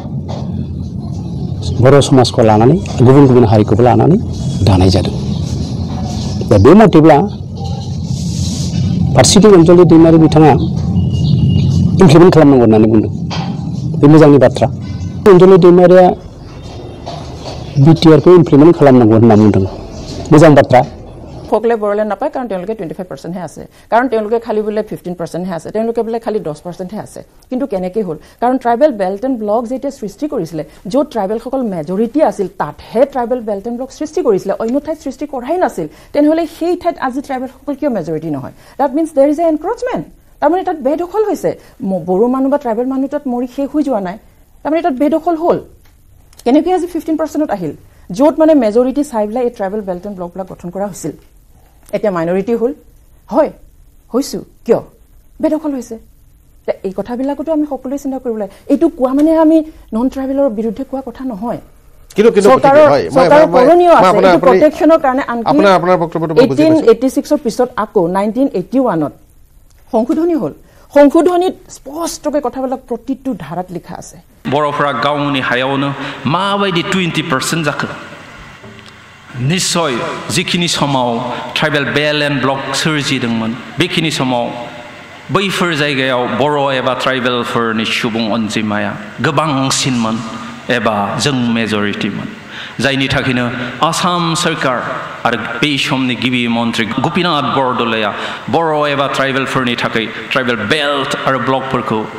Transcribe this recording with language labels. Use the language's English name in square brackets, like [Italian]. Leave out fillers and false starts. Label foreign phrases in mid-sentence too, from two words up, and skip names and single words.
[Bodo] बर' समाजखौ लानानै गुबुन गुबुन हारिखौबो लानानै दानाय जादों दा बे मथेब्ला फारसेथिं अनजलि दैमारि बिथाङा इमप्लिमेन्ट खालामनांगौ होननानै बुंदों बे मोजांनि बाथ्रा अनजलि दैमारिया बिटिआरखौ इमप्लिमेन्ट खालामनांगौ होनना बुंदों मोजां बाथ्रा [Assamese] সকলে বৰলে নাপায় কাৰণ তেওঁলোকে 25% হে আছে কাৰণ তেওঁলোকে খালি বলে 15% হে আছে তেওঁলোকে বলে খালি 10% হে আছে কিন্তু কেনেকে হল কাৰণ [English] tribal belt and block [Assamese] যেটা সৃষ্টি কৰিছিলে য'ত ট্ৰাইবেল সকল মেজৰিটি আছিল তাত হে [English] tribal belt and block [Assamese] সৃষ্টি কৰিছিলে অন্য ঠাইত সৃষ্টি কৰাই নাছিল তেনেহলে সেই ঠাইত আজি ট্ৰাইবেল সকল কিয় মেজৰিটি নহয় [English] that means there is an encroachment [Assamese] তাৰমানে তাত বেদখল হৈছে বড়ো মানুহ বা ট্ৰাইবেল মানুহ তাত মৰি শেষ হৈ যোৱা নাই তাৰমানে তাত বেদখল হল কেনেকে আজি 15%ত আহিল য'ত মানে মেজৰিটি চাইবলা এই [English] tribal belt and [Assamese] ব্লকবিলাক গঠন কৰা হৈছিল এটা মাইনৰিটি হল হয় হইছো কিয় বেদখল হৈছে এই কথাবিলাকটো আমি সকলোৱে চিন্তা কৰিব লাগে এইটো কোৱা মানে আমি [English] non tribal [Assamese] বিৰুদ্ধে কোৱা কথা নহয় কিন্তু হয় মই প্ৰটেকচনৰ কাৰণে আপোনাৰ বক্তব্যটো 1886 ৰ পিছত আকৌ 1981ত সংশোধনী হল সংশোধনীত স্পষ্টকৈ কথাবিলাক প্ৰতিটো ধাৰাত লিখা আছে [Bodo] बरफरा गावनि हायावनो মাবাयदि 20% जाखो निश्चय जिखिनि समाव [English] tribal belt and block [Bodo] सोरजिदोंमोन बेखिनि समाव बैफोर जायगायाव बर' एबा ट्राइबेलफोरनि सुबुं अनजिमाया गोबांसिनमोन एबा जों मेजरिटिमोन जायनि थाखायनो आसाम सरकार आरो बे समनि गिबि मन्त्रि गपिनाथ बरदलैया बर' एबा ट्राइबेलफोरनि थाखाय [English] tribal belt [Bodo] आरो ब्लकफोरखौ